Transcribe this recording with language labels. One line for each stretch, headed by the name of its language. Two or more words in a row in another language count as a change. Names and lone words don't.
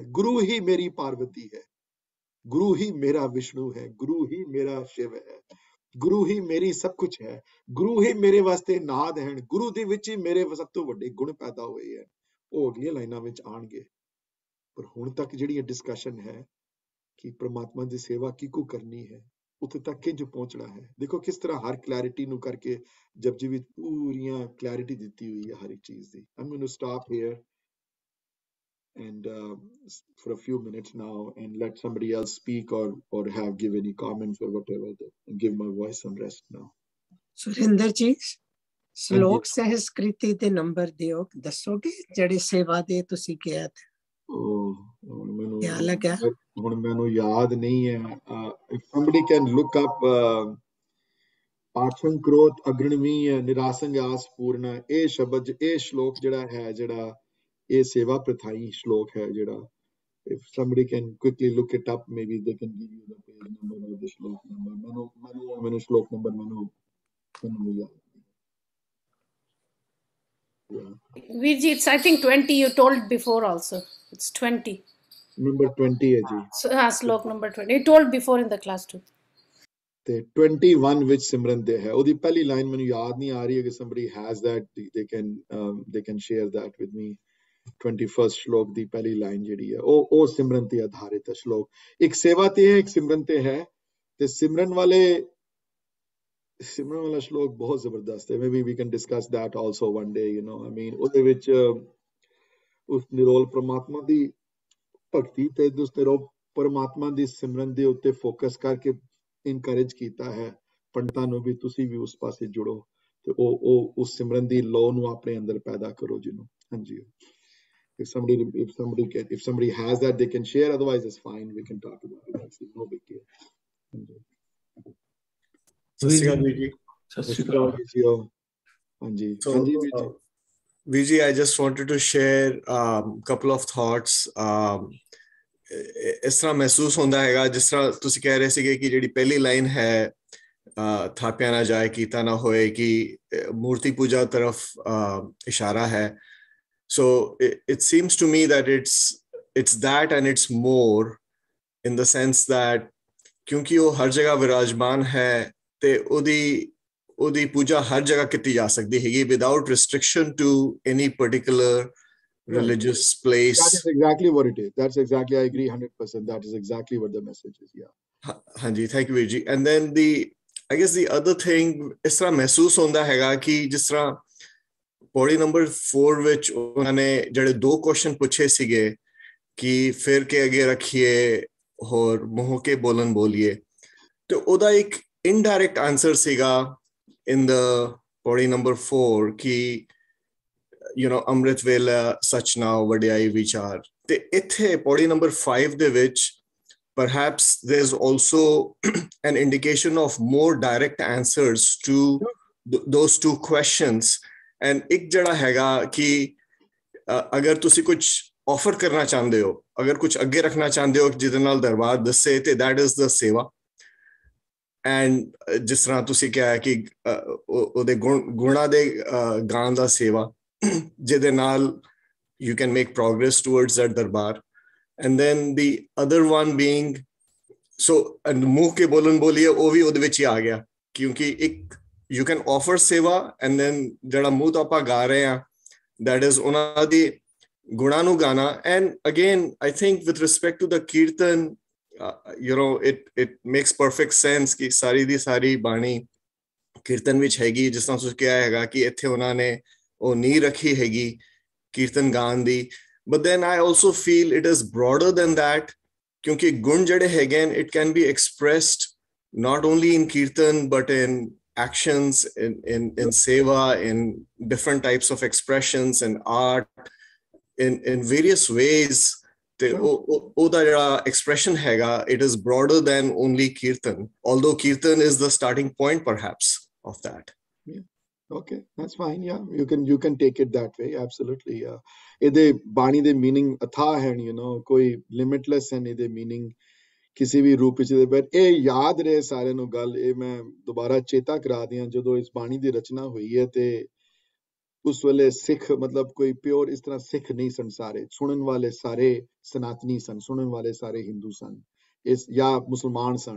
Punjabi: ਗੁਰੂ ਹੀ ਮੇਰੀ ਪਾਰਵਤੀ ਹੈ, ਗੁਰੂ ਹੀ ਮੇਰਾ ਵਿਸ਼ਨੂੰ ਹੈ, ਗੁਰੂ ਹੀ ਮੇਰਾ ਸ਼ਿਵ ਹੈ, ਗੁਰੂ ਹੀ ਮੇਰੀ ਸਭ ਕੁਝ ਹੈ, ਗੁਰੂ ਹੀ ਮੇਰੇ ਵਾਸਤੇ ਨਾਦ ਹਨ, ਗੁਰੂ ਦੇ ਵਿੱਚ ਹੀ ਮੇਰੇ ਸਭ ਤੋਂ ਵੱਡੇ ਗੁਣ ਪੈਦਾ ਹੋਏ ਹੈ। ਉਹ ਅਗਲੀਆਂ ਲਾਈਨਾਂ ਵਿੱਚ ਆਣਗੇ। ਪਰ ਹੁਣ ਤੱਕ ਜਿਹੜੀ ਡਿਸਕਸ਼ਨ ਹੈ ਕਿ ਪ੍ਰਮਾਤਮਾ ਦੀ ਸੇਵਾ ਕਿਹਨੂੰ ਕਰਨੀ ਹੈ, ਉੱਥੇ ਤੱਕ ਕਿੰਜ ਪਹੁੰਚਣਾ ਹੈ। ਦੇਖੋ ਕਿਸ ਤਰ੍ਹਾਂ ਹਰ ਕਲੈਰਿਟੀ ਨੂੰ ਕਰਕੇ ਜਪਜੀ ਵਿੱਚ ਪੂਰੀਆਂ ਕਲੈਰਿਟੀ ਦਿੱਤੀ ਹੋਈ ਹੈ ਹਰ ਇੱਕ ਚੀਜ਼ ਦੀ।
English: I'm going to stop here and for a few minutes now and let somebody else speak or give any comments or whatever, and give my voice some rest now.
Punjabi: ਸੁਰਿੰਦਰ ਜੀ, ਸ਼ਲੋਕ ਸਹਿਸਕ੍ਰਿਤੀ ਦੇ ਨੰਬਰ ਦਿਓ, ਦੱਸੋਗੇ ਜਿਹੜੇ ਸੇਵਾ ਦੇ ਤੁਸੀਂ ਕਿਹਾ? ਹੁਣ ਮੈਨੂੰ ਯਾਦ ਨਹੀਂ ਹੈ।
English: if somebody can look up
Punjabi: ਆਛੰ ਕ੍ਰੋਧ ਅਗਰਣਵੀ ਨਿਰਾਸੰਗ ਆਸ ਪੂਰਨਾ, ਇਹ ਸ਼ਬਦ, ਇਹ ਸ਼ਲੋਕ ਜਿਹੜਾ ਇਹ ਸੇਵਾ ਪ੍ਰਥਾਈ ਸ਼ਲੋਕ ਹੈ ਜਿਹੜਾ।
English: if somebody can quickly look it up, maybe they can give you the page number or the shlok number.
Punjabi: ਮੈਨੂੰ ਸ਼ਲੋਕ ਨੰਬਰ ਮੈਨੂੰ ਯਾਦ। ਵੀਰ ਜੀ,
English: it's I think 20. You told before also. It's 20. Number 20
Punjabi: ਹੈ ਜੀ।
English: Slok number 20. You told before in the class too.
Punjabi: ਤੇ 21 ਵਿੱਚ ਸਿਮਰਨ ਦੇ ਹੈ। ਉਹਦੀ ਪਹਿਲੀ ਲਾਈਨ ਮੈਨੂੰ ਯਾਦ ਨਹੀਂ ਆ ਰਹੀ ਹੈ ਕਿ
English: somebody has that, they can share that with me.
Punjabi: 21st ਸ਼ਲੋਕ ਦੀ ਪਹਿਲੀ ਲਾਈਨ ਜਿਹੜੀ ਹੈ ਉਹ ਸਿਮਰਨ ਤੇ ਆਧਾਰਿਤ ਹੈ ਸ਼ਲੋਕ। ਇੱਕ ਸੇਵਾ ਤੇ ਹੈ, ਇੱਕ ਸਿਮਰਨ ਤੇ ਹੈ। ਤੇ ਸਿਮਰਨ ਵਾਲਾ ਸ਼ਲੋਕ ਬਹੁਤ ਜ਼ਬਰਦਸਤ ਹੈ।
English: maybe we can discuss that also one day, I mean
Punjabi: ਉਹਦੇ ਵਿੱਚ ਉਸ ਨਿਰੋਲ ਪ੍ਰਮਾਤਮਾ ਦੀ ਭਗਤੀ ਤੇ ਦੁਸਤੇ ਰੋ ਪਰਮਾਤਮਾ ਦੀ ਸਿਮਰਨ ਦੇ ਉੱਤੇ ਫੋਕਸ ਕਰਕੇ ਇਨਕਰੇਜ ਕੀਤਾ ਹੈ ਪੰਡਤਾਂ ਨੂੰ ਵੀ ਤੁਸੀਂ ਵੀ ਉਸ ਪਾਸੇ ਜੁੜੋ ਤੇ ਉਹ ਉਸ ਸਿਮਰਨ ਦੀ ਲੋ ਨੂੰ ਆਪਣੇ ਅੰਦਰ ਪੈਦਾ ਕਰੋ ਜਿਹਨੂੰ ਹਾਂਜੀ
English: if somebody has that they can share, otherwise it's fine, we can talk about it, that's no big deal. Viji, I just wanted to share couple of thoughts.
Punjabi: ਇਸ ਤਰ੍ਹਾਂ ਮਹਿਸੂਸ ਹੁੰਦਾ ਹੈਗਾ ਜਿਸ ਤਰ੍ਹਾਂ ਤੁਸੀਂ ਕਹਿ ਰਹੇ ਸੀਗੇ ਕਿ ਜਿਹੜੀ ਪਹਿਲੀ ਲਾਈਨ ਹੈ ਥਾਪਿਆ ਨਾ ਜਾਏ ਕੀਤਾ ਨਾ ਹੋਏ ਕਿ ਮੂਰਤੀ ਪੂਜਾ ਤਰਫ ਇਸ਼ਾਰਾ ਹੈ.
English: So it seems to me that it's that and it's more in the sense that
Punjabi: ਕਿਉਂਕਿ ਉਹ ਹਰ ਜਗ੍ਹਾ ਵਿਰਾਜਮਾਨ ਹੈ ਤੇ ਉਹਦੀ ਪੂਜਾ ਹਰ ਜਗ੍ਹਾ ਕੀਤੀ ਜਾ ਸਕਦੀ ਹੈਗੀ
English: without restriction to any particular religious place. That is exactly what it is. That's exactly, I agree 100%. That is exactly what the message is. Yeah.
Punjabi: Hanji,
English: thank you,
Punjabi: Virji.
English: And then I guess the other thing
Punjabi: ਇਸ ਤਰ੍ਹਾਂ ਮਹਿਸੂਸ ਹੁੰਦਾ ਹੈਗਾ ਕਿ ਜਿਸ ਤਰ੍ਹਾਂ ਪੌੜੀ ਨੰਬਰ 4 ਵਿੱਚ ਉਹਨਾਂ ਨੇ ਜਿਹੜੇ 2 ਕੁਐਸਚਨ ਪੁੱਛੇ ਸੀਗੇ ਕਿ ਫਿਰ ਕੇ ਅੱਗੇ ਰੱਖੀਏ ਹੋਰ ਮੂੰਹ ਕੇ ਬੋਲਣ ਬੋਲੀਏ ਤੇ ਉਹਦਾ ਇੱਕ
English: indirect answer
Punjabi: ਸੀਗਾ
English: in the
Punjabi: ਪੌੜੀ ਨੰਬਰ 4 ਕਿ ਅੰਮ੍ਰਿਤ ਵੇਲਾ ਸਚ ਨਾਉ ਵਡਿਆਈ ਵਿਚਾਰ ਤੇ ਇੱਥੇ ਪੌੜੀ ਨੰਬਰ 5 ਦੇ ਵਿੱਚ
English: perhaps there's also an indication of more direct answers to those 2 questions.
Punjabi: And ਇੱਕ ਜਿਹੜਾ ਹੈਗਾ ਕਿ ਅਗਰ ਤੁਸੀਂ ਕੁਝ ਆਫਰ ਕਰਨਾ ਚਾਹੁੰਦੇ ਹੋ ਅਗਰ ਕੁਝ ਅੱਗੇ ਰੱਖਣਾ ਚਾਹੁੰਦੇ ਹੋ ਜਿਹਦੇ ਨਾਲ ਦਰਬਾਰ ਦੱਸੇ ਤੇ
English: that is the
Punjabi: ਸੇਵਾ. And ਜਿਸ ਤਰ੍ਹਾਂ ਤੁਸੀਂ ਕਿਹਾ ਕਿ ਉਹਦੇ ਗੁਣਾਂ ਦੇ ਗਾਣ ਦਾ ਸੇਵਾ ਜਿਹਦੇ ਨਾਲ
English: you can make progress towards that darbar. And then the other one being so and
Punjabi: ਮੂੰਹ ਕੇ ਬੋਲਣ ਬੋਲੀਏ ਉਹ ਵੀ ਉਹਦੇ ਵਿੱਚ ਹੀ ਆ ਗਿਆ ਕਿਉਂਕਿ ਇੱਕ
English: you can offer seva and then
Punjabi: ਜਿਹੜਾ ਮੂੰਹ ਤੋਂ ਆਪਾਂ ਗਾ ਰਹੇ ਹਾਂ
English: that is
Punjabi: ਉਹਨਾਂ ਦੀ ਗੁਣਾਂ ਨੂੰ ਗਾਣਾ.
English: And again I think with respect to the kirtan it makes perfect sense
Punjabi: ਕਿ ਸਾਰੀ ਦੀ ਸਾਰੀ ਬਾਣੀ ਕੀਰਤਨ ਵਿੱਚ ਹੈਗੀ ਜਿਸ ਤਰ੍ਹਾਂ ਤੁਸੀਂ ਕਿਹਾ ਹੈਗਾ ਕਿ ਇੱਥੇ ਉਹਨਾਂ ਨੇ ਉਹ ਨੀਂਹ ਰੱਖੀ ਹੈਗੀ ਕੀਰਤਨ ਗਾਣ ਦੀ.
English: But then I also feel it is broader than that
Punjabi: ਕਿਉਂਕਿ ਗੁਣ ਜਿਹੜੇ ਹੈਗੇ
English: it can be expressed not only in kirtan but in actions, in seva, in different types of expressions and art, in various ways. The expression hega, it is broader than only kirtan, although kirtan is the starting point perhaps of that. Yeah. Okay, that's fine. Yeah, you can take it that way. Absolutely. Yeah.
Punjabi: ਇਹਦੇ ਬਾਣੀ ਦੇ ਮੀਨਿੰਗ ਅਥਾਹ ਹੈ, ਕੋਈ ਲਿਮਿਟਲੈੱਸ ਹੈ ਇਹਦੇ ਮੀਨਿੰਗ. ਕਿਸੇ ਵੀ ਰੂਪ ਵਿੱਚ ਪਰ ਇਹ ਯਾਦ ਰਹੇ ਸਾਰਿਆਂ ਨੂੰ ਗੱਲ ਇਹ ਮੈਂ ਦੁਬਾਰਾ ਚੇਤਾ ਕਰਾ ਦਿਆਂ ਜਦੋਂ ਇਸ ਬਾਣੀ ਦੀ ਰਚਨਾ ਹੋਈ ਹੈ ਤੇ ਉਸ ਵੇਲੇ ਸਿੱਖ ਮਤਲਬ ਕੋਈ ਪਿਓਰ ਇਸ ਤਰ੍ਹਾਂ ਸਿੱਖ ਨਹੀਂ ਸਨ ਸਾਰੇ ਸੁਣਨ ਵਾਲੇ ਸਾਰੇ ਸਨਾਤਨੀ ਸਨ ਸੁਣਨ ਵਾਲੇ ਸਾਰੇ ਹਿੰਦੂ ਸਨ ਇਸ ਜਾਂ ਮੁਸਲਮਾਨ ਸਨ.